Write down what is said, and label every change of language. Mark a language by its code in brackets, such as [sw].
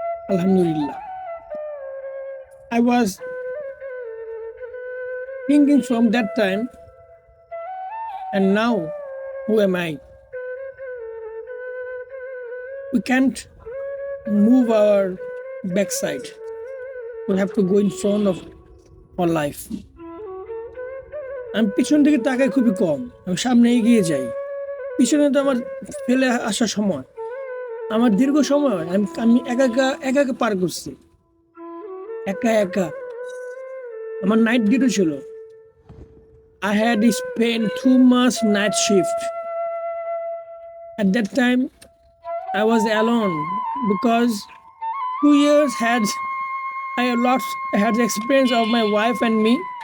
[en] Alhamdulillah. I was thinking from that time, and now who am I? We can't move our backside. We have to go in front of our life. [bn] আমি পিছন থেকে তাকাই খুবই কম, আমি সামনে এগিয়ে যাই। পিছনে তো আমার ফেলে আসার সময়, আমার দীর্ঘ সময় আমি একা পার করছি, একা। আমার নাইট ডিউটি ছিল, [en] I had spent 2 months night shift. At that time, I was alone because 2 years I had the experience of my wife and me.